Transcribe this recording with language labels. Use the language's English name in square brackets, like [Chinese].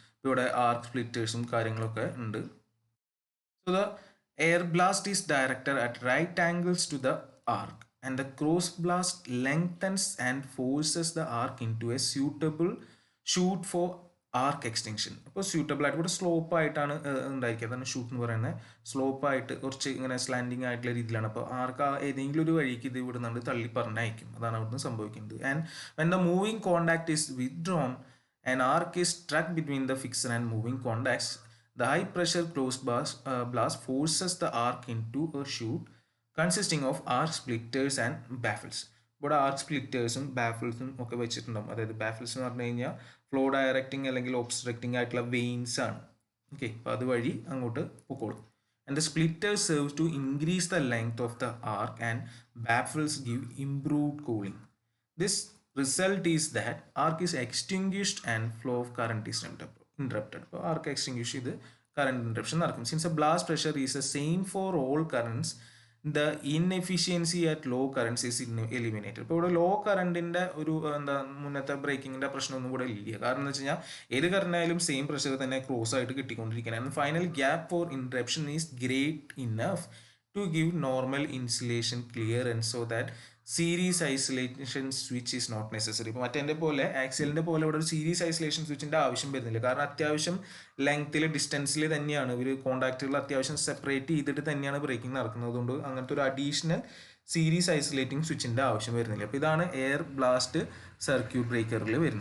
[Malayalam] ഇവിടെ ആർക്ക് സ്പ്ലിറ്റേഴ്സും കാര്യങ്ങളൊക്കെ ഉണ്ട്. [English] So the air blast is directed at right angles to the arc, and the cross blast lengthens and forces the arc into a suitable chute for arc extension. [Malayalam] അപ്പോൾ suitable ആയിട്ട് ഇവിടെ slope ആയിട്ടാണ് ഉണ്ടായിരിക്കുക. അതാണ് shoot എന്ന് പറയുന്നത്. സ്ലോപ്പായിട്ട് കുറച്ച് ഇങ്ങനെ സ്ലാൻഡിങ് ആയിട്ടുള്ള രീതിയിലാണ്. അപ്പോൾ ആർക്ക് ഏതെങ്കിലും ഒരു വഴിക്ക് ഇത് ഇവിടെ നിന്ന് തള്ളി പറഞ്ഞയക്കും. അതാണ് അവിടുന്ന് സംഭവിക്കുന്നത്. [English] And when the moving contact is withdrawn, an arc is struck between the fixer and moving contacts. The high pressure closed blast forces the arc into a chute consisting of arc splitters and baffles. [Malayalam] ഇവിടെ ആർക്ക് സ്പ്ലിറ്റേഴ്സും ബാഫിൾസും ഒക്കെ വെച്ചിട്ടുണ്ടാവും. അതായത് baffles എന്ന് പറഞ്ഞു കഴിഞ്ഞാൽ flow directing അല്ലെങ്കിൽ obstructing ആയിട്ടുള്ള veins ആണ്. ഓക്കെ, അപ്പോൾ അതുവഴി അങ്ങോട്ട് പൊക്കോളും. [English] and the splitters serve to increase the length of the arc and baffles give improved cooling. This result is that arc is extinguished and flow of current is interrupted. So arc extinguish [Malayalam] ഇത് [English] current interruption [Malayalam] നടക്കും. [English] Since the blast pressure is the same for all currents, the inefficiency at low currents is eliminated. [Malayalam] ഇപ്പോൾ ഇവിടെ law കറണ്ടിന്റെ ഒരു എന്താ മുന്നത്തെ ബ്രേക്കിങ്ങിന്റെ പ്രശ്നമൊന്നും കൂടെ ഇല്ല. കാരണം എന്ന് വെച്ച് കഴിഞ്ഞാൽ ഏത് കറണ്ട് ആയാലും സെയിം പ്രഷർ തന്നെ ക്രോസ് ആയിട്ട് കിട്ടിക്കൊണ്ടിരിക്കുകയാണ്. [English] And final gap for interruption is great enough to give normal insulation clearance so that series isolation switch is not necessary. [Malayalam] ഇപ്പോൾ മറ്റേ പോലെ ആക്സിലിൻ്റെ പോലെ ഇവിടെ ഒരു സീരീസ് ഐസൊലേഷൻ സ്വിച്ചിൻ്റെ ആവശ്യം വരുന്നില്ല. കാരണം അത്യാവശ്യം ലെങ്ത്തിൽ ഡിസ്റ്റൻസിൽ തന്നെയാണ് ഇവർ കോൺടാക്റ്റുകൾ അത്യാവശ്യം സെപ്പറേറ്റ് ചെയ്തിട്ട് തന്നെയാണ് ബ്രേക്കിംഗ് നടക്കുന്നത്. അതുകൊണ്ട് അങ്ങനത്തെ ഒരു അഡീഷണൽ സീരീസ് ഐസൊലേറ്റിംഗ് സ്വിച്ചിൻ്റെ ആവശ്യം വരുന്നില്ല. അപ്പോൾ ഇതാണ് എയർ ബ്ലാസ്റ്റ് സർക്യൂട്ട് ബ്രേക്കറിൽ വരുന്നത്.